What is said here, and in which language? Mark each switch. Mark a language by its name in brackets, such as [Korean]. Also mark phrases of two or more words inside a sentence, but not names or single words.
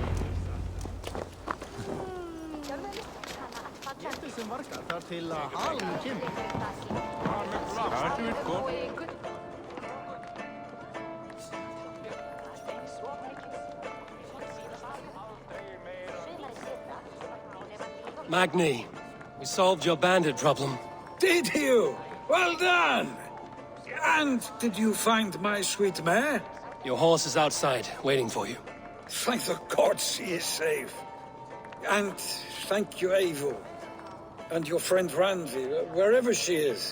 [Icelandic] Getið sem vargar þar til að halm kemur. [English] Magni, we solved your bandit problem. Did you? Well done! And did you find my sweet mare? Your horse is outside, waiting for you. Thank the gods he is safe. And thank you, Eivor. And your friend Randvi, wherever she is.